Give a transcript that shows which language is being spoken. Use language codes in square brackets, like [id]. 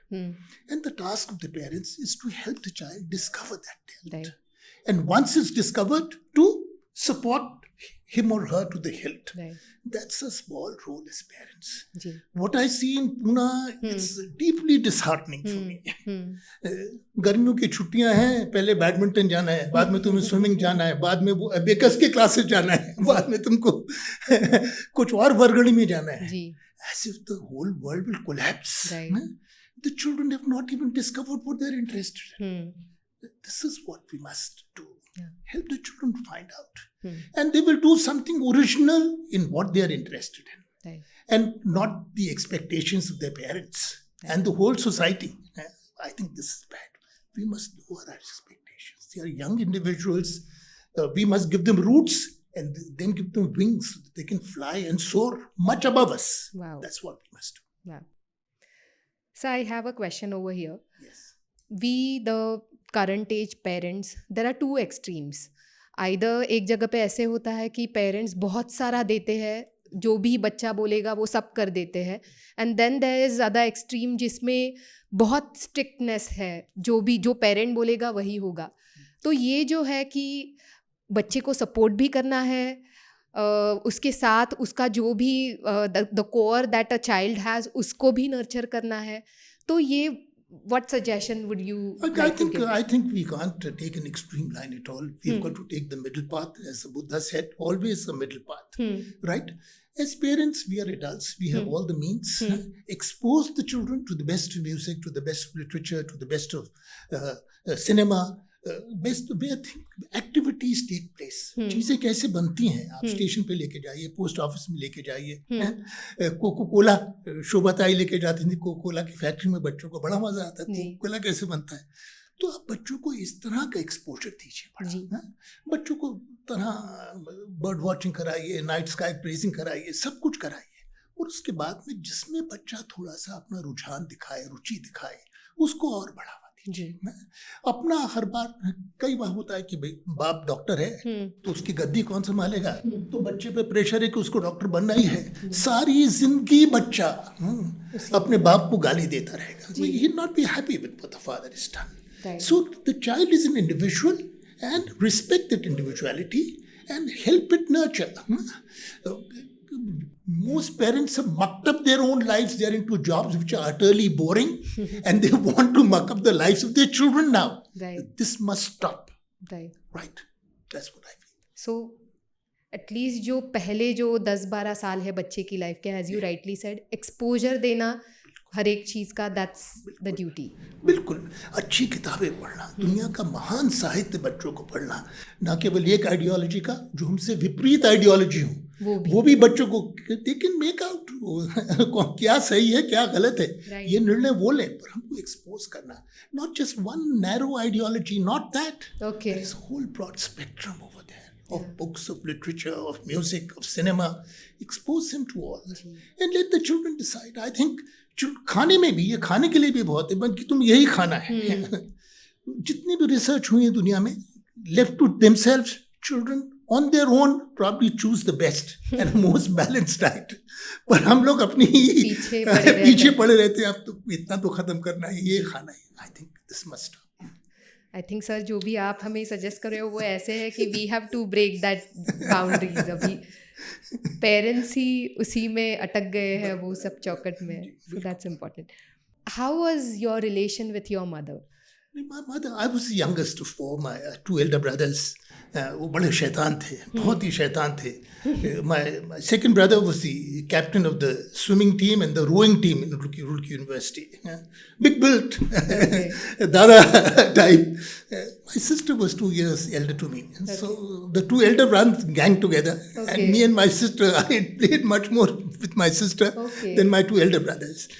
[en] And the task of the parents is to help the child discover that talent. Right. And once it's discovered, to support him or her to the hilt. Right. That's a small role as parents. [hi] Ji. [en] What I see in Pune, it's deeply disheartening for me. [hi] गर्मियों की छुट्टियां हैं, पहले badminton जाना है, बाद में तुम्हें स्विमिंग जाना है, बाद में वो अबेकस के क्लासेस जाना है, बाद में तुमको कुछ और वर्गणी में जाना है. जी. [en] As if the whole world will collapse. Right. The children have not even discovered what they're interested in. This is what we must do. Yeah. Help the children find out. And they will do something original in what they are interested in. Right. And not the expectations of their parents and the whole society. I think this is bad. We must lower our expectations. They are young individuals. We must give them roots and then give them wings so that they can fly and soar much above us. Wow. That's what we must do. Wow. So I have a question over here. Yes. We, the current age parents, there are two extremes. Either [hi] एक जगह पे ऐसे होता है कि parents बहुत सारा देते हैं, जो भी बच्चा बोलेगा वो सब कर देते हैं, [en] and then there is other extreme [hi] जिसमें बहुत स्ट्रिक्टनेस है, जो पेरेंट बोलेगा वही होगा. तो ये जो है कि बच्चे को सपोर्ट भी करना है, उसके साथ उसका जो भी [en] the core that a child has [hi] उसको भी नर्चर करना है. तो ये [en] what suggestion would you like to give? I think we can't take an extreme line at all. We've got to take the middle path. As the Buddha said, always a middle path. Right? As parents, we are adults. We have all the means. Expose the children to the best music, to the best literature, to the best of cinema. Best where activities take place. [hi] चीजें कैसे बनती हैं, आप station पे लेके जाइए, post office में लेके जाइए, कोको कोला शोभाताई लेके जाती थी, कोको कोला की फैक्ट्री में बच्चों को बड़ा मजा आता है, कोको कोला कैसे बनता है. तो आप बच्चों को इस तरह का एक्सपोजर दीजिए, बच्चों को तरह बर्ड वॉचिंग कराइए, नाइट स्काई प्रेजिंग कराइए, सब कुछ कराइए. और उसके बाद में जिसमें बच्चा थोड़ा सा अपना रुझान दिखाए, रुचि दिखाए, उसको और बढ़ावा दीजिए. अपना हर बार कई बार होता है कि भाई बाप डॉक्टर है तो उसकी गद्दी कौन संभालेगा, तो बच्चे पे प्रेशर है कि उसको डॉक्टर बनना ही है. सारी जिंदगी बच्चा अपने बाप को गाली देता रहेगा. [en] He will not be happy with what the father has done. Right. So the child is an individual and respect that individuality and help it nurture. Most parents have mucked up their own lives. They are into jobs which are utterly boring and they want to muck up the lives of their children now. Right. This must stop. Right. Right. That's what I feel. So at least [hi] जो पहले जो 10-12 साल है बच्चे की life के, [en] as you rightly said, [hi] exposure देना हर एक चीज़ का, [en] that's the duty. [hi] बिल्कुल. अच्छी किताबें पढ़ना, दुनिया का महान साहित्य बच्चों को पढ़ना, ना केवल एक आइडियोलॉजी का जो हमसे विपरीत आइडियोलॉजी हो वो भी बच्चों को [en] they can make out [hi] क्या सही है क्या गलत है, [en] Right. [hi] ये निर्णय वो लें, पर हमको एक्सपोज करना, [en] Not just one narrow ideology, not that, okay there is a whole broad spectrum over there of books, of literature, of music, of cinema. Expose them to all and let the children decide. I think [hi] खाने में भी, ये खाने के लिए भी बहुत है, बल्कि तुम यही खाना है। जितनी भी रिसर्च हुई है दुनिया में, [en] left to themselves, children on their own probably choose the best and most balanced diet. [hi] पर हम लोग अपनी पीछे पड़े रहते हैं, अब तो इतना तो खत्म करना है, ये खाना है। [en] I think this must. I think sir [hi] जो भी आप हमें सजेस्ट कर रहे हो वो ऐसे है कि [en] We have to break that boundaries. [hi] अभी पेरेंट्स ही उसी में अटक गए हैं, वो सब चौकट में, [en] So that's important. How was your relation with your mother? My mother, I was the youngest of four, my two elder brothers. [hi] वो बड़े शैतान थे, बहुत ही शैतान थे। [en] My second brother was the captain of the swimming team and the rowing team in Roorkee University. Big built, Dada type. My sister was 2 years elder to me. So the two elder brothers gang together. And me and my sister, I played much more with my sister than my two elder brothers.